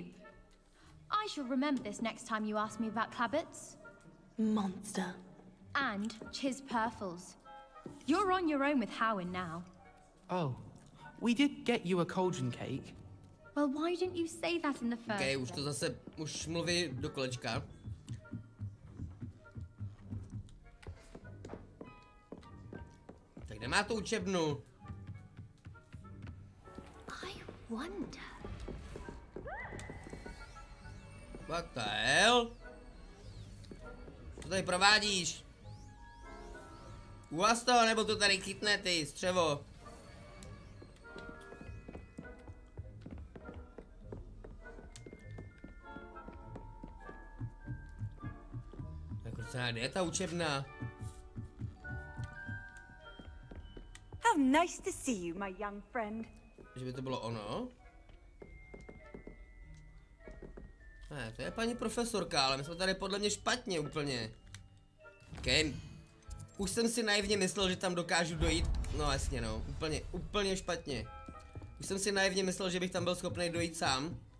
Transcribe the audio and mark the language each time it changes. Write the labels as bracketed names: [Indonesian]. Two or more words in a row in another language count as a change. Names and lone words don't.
[English] I shall remember this next time you ask me about Clabbits. Monster. And Chiz Purfles. You're on your own with Howin now. Oh, we did get you a cauldron cake. Well, why didn't you say that in the first [Czech] Okay, už to zase, už mluví do kolečka. Tak kde má tu učebnu? [English] I wonder. What the hell? [Czech] Co tady provádíš? Uvás toho, nebo to tady chytne ty, střevo? Jako kde je ta učebna? [English] How nice to see you, my young friend. [Czech] Že by to bylo ono? Ne, to je paní profesorka, ale my jsme tady podle mě špatně úplně. Okay. Už jsem si naivně myslel, že tam dokážu dojít. No jasně no, úplně špatně. Už jsem si naivně myslel, že bych tam byl schopný dojít sám.